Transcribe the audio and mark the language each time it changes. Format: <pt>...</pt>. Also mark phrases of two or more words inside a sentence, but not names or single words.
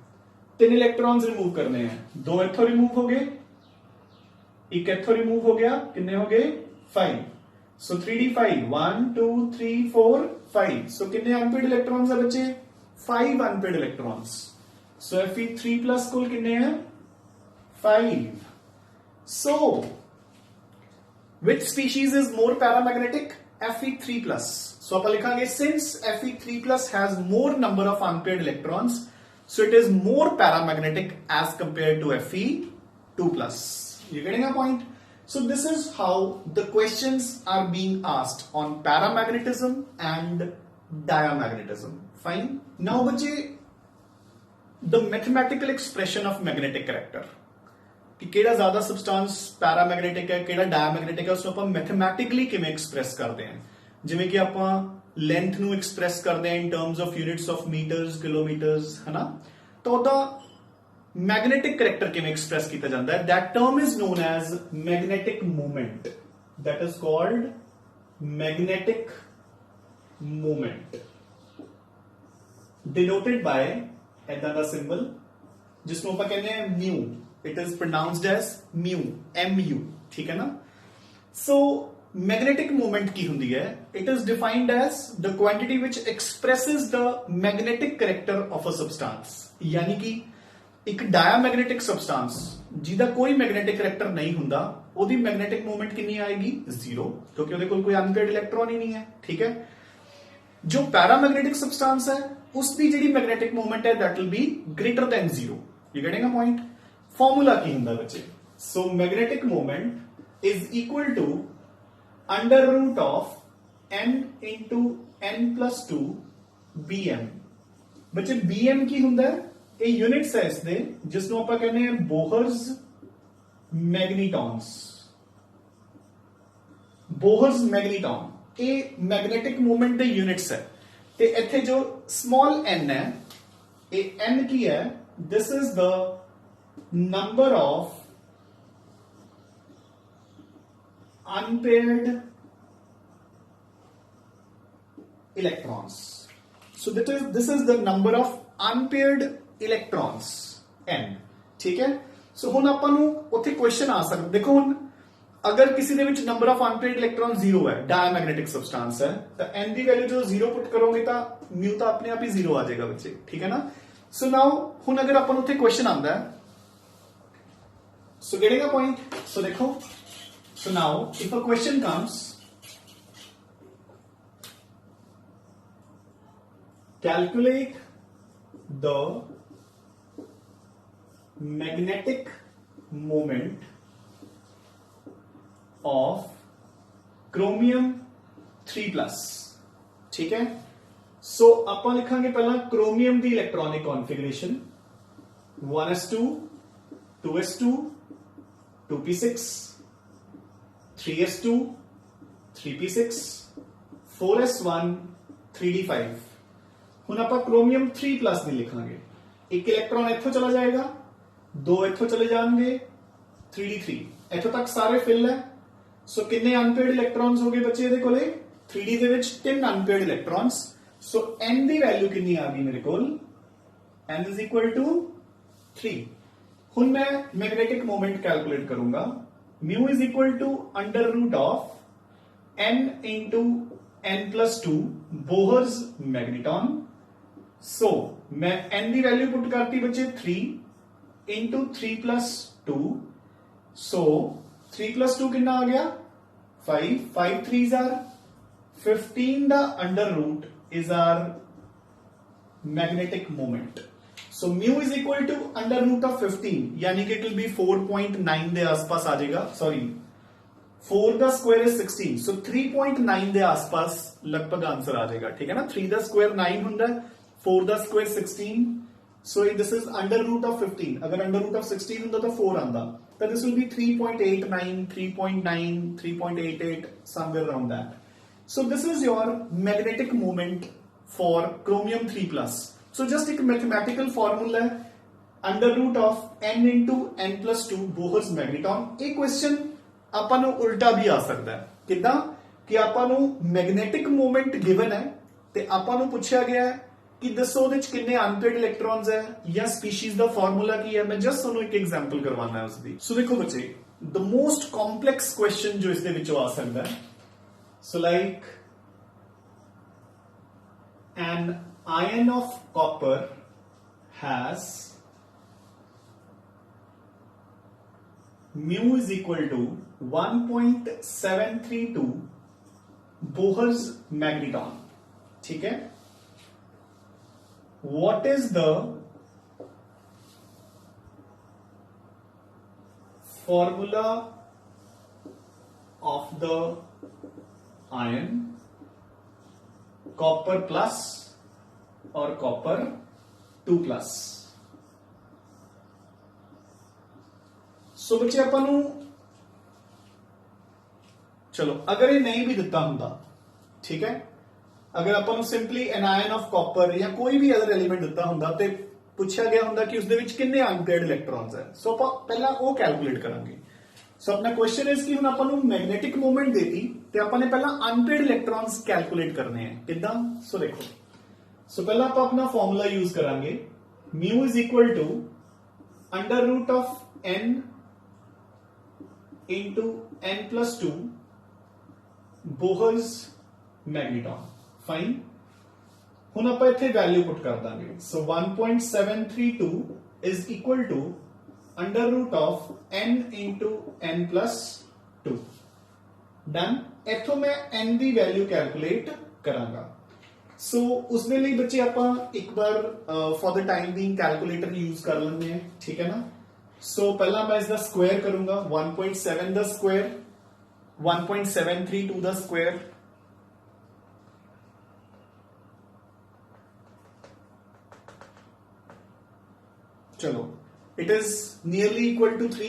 <hi>3</hi> <en>electrons remove</en> <hi>करने हैं. 2 इथों रिमूव हो गए, एक इथों रिमूव हो गया. कितने हो गए? 5. सो 3d5. 1 2 3 4 5. सो कितने</hi> <en>unpaired electrons</en> <hi>है बच्चे? 5</hi> <en>unpaired electrons.</en> <hi>So Fe3+ कुल कितने हैं? 5.</hi> <en>So which species is more paramagnetic? Fe3+. So</en> <hi>अपन लिखांगे</hi> <en>since Fe3+ has more number of unpaired electrons, so it is more paramagnetic as compared to Fe2+. You getting a point? So this is how the questions are being asked on paramagnetism and diamagnetism. Fine. Now बच्चे the mathematical expression of magnetic character,</en> <hi>कि केड़ा ज्यादा</hi> <en>substance paramagnetic</en> <hi>है, केड़ा डायमैग्नेटिक है, उसको अपन मैथमेटिकली किवें एक्सप्रेस करते हैं. जिवें कि अपन लेंथ ਨੂੰ एक्सप्रेस करते हैं</hi> <en>in terms of units of meters, kilometers,</en> <hi>है ना. तो ਉਹਦਾ</hi> <en>magnetic character</en> <hi>किवें एक्सप्रेस किया जाता है?</hi> <en>That term is known as magnetic movement. That is called magnetic movement, denoted by</en> <pa>ਐਦਾ ਦਾ ਸਿੰਬਲ</pa> <hi>जिसको आप कहते हैं</hi> <en>म्यू. It is pronounced as mu, MU.</en> <hi>ठीक है ना.</hi> <pa>सो</pa> <en>magnetic movement</en> <pa>ਕੀ ਹੁੰਦੀ ਹੈ?</pa> <en>It is defined as the quantity which expresses the magnetic character of a substance.</en> <hi>यानी कि एक</hi> <en>diamagnetic substance</en> <pa>ਜਿਹਦਾ ਕੋਈ</pa> <en>magnetic character</en> <hi>नहीं हुंदा,</hi> <pa>ਉਹਦੀ</pa> <en>magnetic movement</en> <pa>ਕਿੰਨੀ ਆਏਗੀ 0 ਕਿਉਂਕਿ ਉਹਦੇ ਕੋਲ ਕੋਈ ਅਨਪੇਅਰਡ ਇਲੈਕਟ੍ਰॉन ਹੀ ਨਹੀਂ ਹੈ ਠੀਕ ਹੈ</pa> <hi>जो</hi> <en>paramagnetic substance</en> <hi>है उसकी जी</hi> <en>magnetic movement</en> <hi>है</hi> <en>that will be greater than 0 you getting a point formula</en> <pa>ਕੀ ਹੁੰਦਾ ਬੱਚੇ</pa> <en>so magnetic movement is equal to under root of n into n plus 2 bm</en> <hi>बच्चे</hi> <pa>bm ਕੀ ਹੁੰਦਾ</pa> <hi>है ये यूनिट्स है</hi> <pa>ਇਸਦੇ ਜਿਸਨੂੰ ਆਪਾਂ ਕਹਿੰਦੇ ਹਾਂ</pa> <en>Bohr's magnetons Bohr's magneton</en> <pa>ਇਹ</pa> <en>magnetic movement</en> <pa>ਦੇ ਯੂਨਿਟਸ ਹੈ ਤੇ ਇੱਥੇ ਜੋ ਸਮਾਲ n ਹੈ ਇਹ n ਕੀ ਹੈ</pa> <en>this is the number</en> <pa>of unpaired electrons so this is the number</pa> <en>of unpaired electrons</en> <pa>n ਠੀਕ ਹੈ ਸੋ ਹੁਣ ਆਪਾਂ ਨੂੰ ਉੱਥੇ ਕੁਐਸਚਨ ਆ ਸਕਦਾ ਦੇਖੋ ਹੁਣ</pa> <hi>अगर किसी</hi> <pa>ਦੇ ਵਿੱਚ</pa> <en>number of unpaired electron</en> <hi>0 है</hi> <en>diamagnetic substance</en> <hi>है तो n की वैल्यू जो 0 पुट करोगे तो म्यू तो अपने आप ही 0 आ जाएगा बच्चे ठीक है ना सो नाउ</hi> <pa>ਹੁਣ ਅਗਰ ਆਪਾਂ ਉੱਥੇ ਕੁਐਸਚਨ ਆਂਦਾ ਹੈ</pa> <en>so getting a point so देखो so now if a question comes calculate the magnetic moment of chromium 3+</en> <hi>ठीक है</hi> <pa>सो ਆਪਾਂ ਲਿਖਾਂਗੇ ਪਹਿਲਾਂ chromium ਦੀ</pa> <en>electronic configuration</en> <pa>1s2 2s2 2p6 3s2 3p6 4s1 3d5 ਹੁਣ ਆਪਾਂ chromium 3+ ਦੀ ਲਿਖਾਂਗੇ ਇੱਕ ਇਲੈਕਟ੍ਰੋਨ ਇੱਥੋਂ ਚਲਾ ਜਾਏਗਾ ਦੋ ਇੱਥੋਂ ਚਲੇ ਜਾਣਗੇ 3d3 ਇੱਥੋਂ ਤੱਕ ਸਾਰੇ ਫਿਲ ਹੈ</pa> <hi>सो कितने अनपेयर्ड इलेक्ट्रॉन्स हो गए बच्चे</hi> <pa>ਇਹਦੇ ਕੋਲੇ 3D ਦੇ ਵਿੱਚ</pa> <en>3 unpaired electrons</en> <pa>सो n ਦੀ ਵੈਲਿਊ ਕਿੰਨੀ ਆ ਗਈ ਮੇਰੇ ਕੋਲ</pa> <en>n is equal to 3</en> <pa>ਹੁਣ ਮੈਂ</pa> <en>magnetic moment</en> <pa>ਕੈਲਕੂਲੇਟ ਕਰੂੰਗਾ</pa> <en>mu is equal to under root of n into n plus 2 Bohr's magneton</en> <pa>सो मैं n ਦੀ ਵੈਲਿਊ ਪੁੱਟ ਕਰਤੀ ਬੱਚੇ</pa> <en>3 into 3 plus 2 सो 3 plus 2</en> <hi>कितना आ गया</hi> <en>5 5 3s are 15 the under root is our magnetic moment so mu is equal to under root of 15</en> <hi>यानी कि</hi> <en>it will be 4.9</en> <pa>ਦੇ ਆਸ-ਪਾਸ ਆ ਜਾਏਗਾ</pa> <en>सॉरी</en> <pa>4 ਦਾ ਸਕੁਆਇਰ</pa> <en>is 16 so</en> <pa>3.9 ਦੇ ਆਸ-ਪਾਸ ਲਗਭਗ ਆਨਸਰ ਆ ਜਾਏਗਾ ਠੀਕ ਹੈ ਨਾ 3 ਦਾ ਸਕੁਆਇਰ 9 ਹੁੰਦਾ 4 ਦਾ ਸਕੁਆਇਰ 16</pa> <en>so this is under root of 15</en> <hi>अगर</hi> <en>under root of 16</en> <pa>ਹੁੰਦਾ ਤਾਂ 4 ਆਂਦਾ</pa> <en>then this will be 3.89 3.9 3.88 somewhere around that so this is your magnetic moment for chromium 3+ so just</en> <hi>एक mathematical formula है</hi> <en>under root of n into n plus 2 Bohr's magneton</en> <pa>ਇਹ क्वेश्चन ਆਪਾਂ ਨੂੰ ਉਲਟਾ ਵੀ ਆ ਸਕਦਾ ਹੈ ਕਿਦਾਂ ਕਿ ਆਪਾਂ ਨੂੰ ਮੈਗਨੈਟਿਕ ਮੂਵਮੈਂਟ ਗਿਵਨ ਹੈ ਤੇ ਆਪਾਂ ਨੂੰ ਪੁੱਛਿਆ ਗਿਆ ਹੈ</pa> <hi>कि दसो</hi> <pa>ਉਹਦੇ ਚ ਕਿੰਨੇ ਅਨਪੇਅਰਡ ਇਲੈਕਟ੍ਰॉन्स ਹੈ ਜਾਂ ਸਪੀਸੀਜ਼ ਦਾ ਫਾਰਮੂਲਾ ਕੀ ਹੈ ਮੈਂ ਜਸਟ ਤੁਹਾਨੂੰ ਇੱਕ ਐਗਜ਼ਾਮਪਲ ਕਰਵਾਉਣਾ ਹੈ ਉਸ ਦੀ ਸੋ ਦੇਖੋ ਬੱਚੇ</pa> <en>the most complex question</en> <pa>ਜੋ ਇਸ ਦੇ ਵਿੱਚੋਂ ਆ ਸਕਦਾ ਹੈ ਸੋ ਲਾਈਕ</pa> <en>an ion of copper has mu is equal to 1.732 Bohr's magneton</en> <hi>ठीक है</hi> <en>what is the formula of the ion copper plus or copper 2+.</en> <hi>सो बच्चे</hi> <pa>ਆਪਾਂ ਨੂੰ</pa> <hi>चलो अगर ये नहीं भी</hi> <pa>ਦਿੱਤਾ ਹੁੰਦਾ</pa> <hi>ठीक है अगर अपन</hi> <en>simply an ion of copper</en> <hi>या कोई भी</hi> <en>other element</en> <pa>ਦਿੱਤਾ ਹੁੰਦਾ ਤੇ ਪੁੱਛਿਆ ਗਿਆ ਹੁੰਦਾ ਕਿ ਉਸ ਦੇ ਵਿੱਚ ਕਿੰਨੇ ਅਨਪੇਅਰਡ ਇਲੈਕਟ੍ਰॉन्स ਹੈ ਸੋ ਆਪਾਂ ਪਹਿਲਾਂ ਉਹ ਕੈਲਕੂਲੇਟ ਕਰਾਂਗੇ ਸੋ ਆਪਣਾ ਕੁਐਸਚਨ ਇਸ ਕਿ ਹੁਣ ਆਪਾਂ ਨੂੰ</pa> <en>magnetic movement</en> <pa>ਦੇਤੀ ਤੇ ਆਪਾਂ ਨੇ ਪਹਿਲਾਂ ਅਨਪੇਅਰਡ ਇਲੈਕਟ੍ਰॉन्स ਕੈਲਕੂਲੇਟ ਕਰਨੇ ਹੈ ਕਿਦਾਂ ਸੋ ਦੇਖੋ ਸੋ ਪਹਿਲਾਂ ਆਪਾਂ ਆਪਣਾ ਫਾਰਮੂਲਾ ਯੂਜ਼ ਕਰਾਂਗੇ</pa> <en>mu is equal to under root of n into n plus 2 Bohr's magneton fine</en> <pa>ਹੁਣ ਆਪਾਂ ਇੱਥੇ ਵੈਲਿਊ ਪੁੱਟ ਕਰ ਦਾਂਗੇ ਸੋ</pa> <en>1.732 is equal to under root of n into n plus 2 डन।</en> <hi>इथों मैं n की वैल्यू कैलकुलेट करांगा। सो उसने लिए बच्चे आप एक बार</hi> <en>for the time being calculator use</en> <hi>कर लेंगे हैं, ठीक है ना। सो पहला मैं इसका स्क्वायर करूंगा</hi> <en>1.7 the square 1.73 to the square</en> <hi>चलो</hi> <en>it is nearly equal to 3.</en>